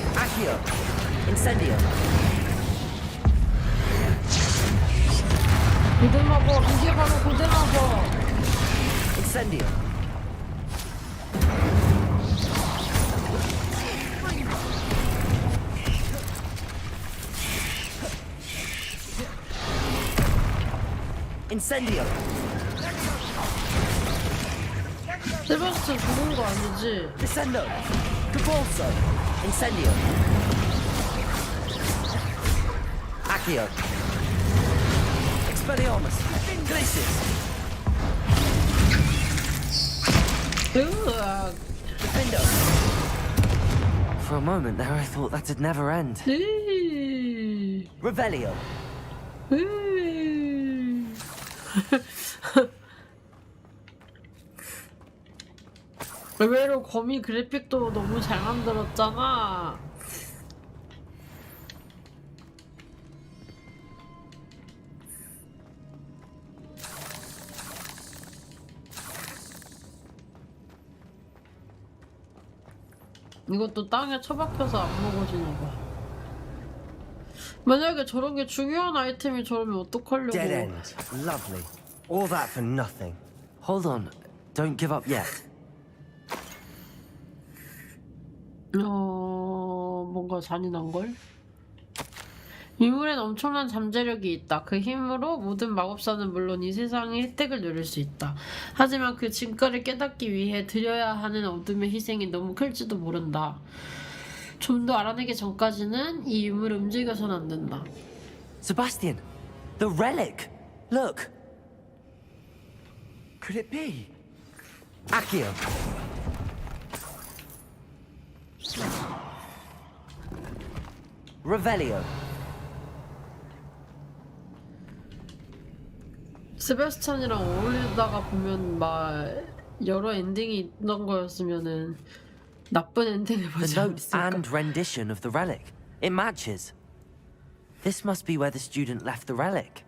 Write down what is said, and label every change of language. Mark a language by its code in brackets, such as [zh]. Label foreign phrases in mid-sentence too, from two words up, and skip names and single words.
[en] Accio. Incendio. [ko] 고대마법, 이게 바로 고대마법. [en] Incendio. Incendio. [ko] 세바스찬 죽은 거 아니지? [en] Descendo. Capolso. Incendio. Accio. Expelliarmus. Glacius. 으악. Defendo. For a moment there, I thought that'd never end. Revelio. [ko] 의외로 거미 그래픽도 너무 잘 만들었잖아. 이것도 땅에 처박혀서 안 먹어지나 봐. 만약에 저런 게 중요한 아이템이 저러면 어떡하려고. [en] Dead end. Lovely. All that for nothing. Hold on. Don't give up yet. [ko] 뭔가 잔인한걸? 유물엔 엄청난 잠재력이 있다. 그 힘으로 모든 마법사는 물론 이 세상의 혜택을 누릴 수 있다. 하지만 그 진가를 깨닫기 위해 드려야 하는 어둠의 희생이 너무 클지도 모른다. 좀 더 알아내기 전까지는 이 유물을 움직여서는 안 된다. [en] Sebastian, the relic. Look. Could it be? Accio. Revelio. [ko] 세바스찬이랑 어울리다가 보면 막 여러 엔딩이 있던 거였으면은 나쁜 엔딩을 [en] The [ko] 보지 [en] note [ko] 않았을까? [en] and rendition of the relic. It matches. This must be where the student left the relic.